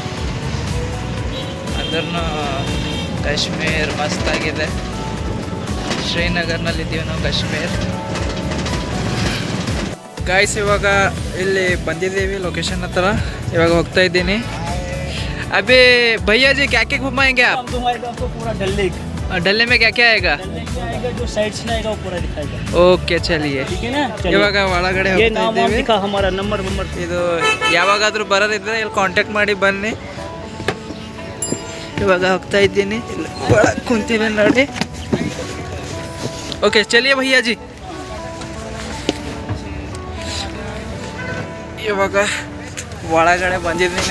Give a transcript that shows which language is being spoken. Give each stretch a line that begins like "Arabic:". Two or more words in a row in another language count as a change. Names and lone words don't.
Kannada: ಅಂದ್ರೂ ಕಾಶ್ಮೀರ್ ಮಸ್ತಾಗಿದೆ. ಶ್ರೀನಗರ್ನಲ್ಲಿದ್ದೀವಿ ನಾವು, ಕಾಶ್ಮೀರ್. ಗೈಸ್, ಇವಾಗ ಇಲ್ಲಿ ಬಂದಿದ್ದೀವಿ ಲೊಕೇಶನ್ ಹತ್ರ. ಇವಾಗ ಹೋಗ್ತಾ ಇದ್ದೀನಿ.
Hindi: अभी भैया जी क्या क्या घुमाएंगे आप? पूरा डल लेक, डल में क्या क्या आएगा? जो साइड्स में आएगा वो पूरा दिखाएगा. ओके, चलिए. ठीक है ना?
Kannada: ಇವಾಗ ಒಳಗಡೆ
Hindi: ये
Kannada: ಹೋಗ್ತಾ
Hindi: नाम
Kannada: ಇದ್ದೀವಿ.
Hindi: दिखा हमारा नंबर.
Kannada: ಇದು ಯಾವಾಗಾದರೂ ಬರೋದಿದ್ರೆ ಇಲ್ಲಿ ಕಾಂಟ್ಯಾಕ್ಟ್ ಮಾಡಿ ಬನ್ನಿ. ಇವಾಗ ಹೋಗ್ತಾ ಇದ್ದೀನಿ. ಇಲ್ಲಿ ಒಳಗೆ ಕುಂತೀನಿ ನೋಡಿ.
Hindi: ओके, चलिए भैयाजी.
Kannada: ಇವಾಗ ಒಳಗಡೆ ಬಂದಿದ್ದೀನಿ.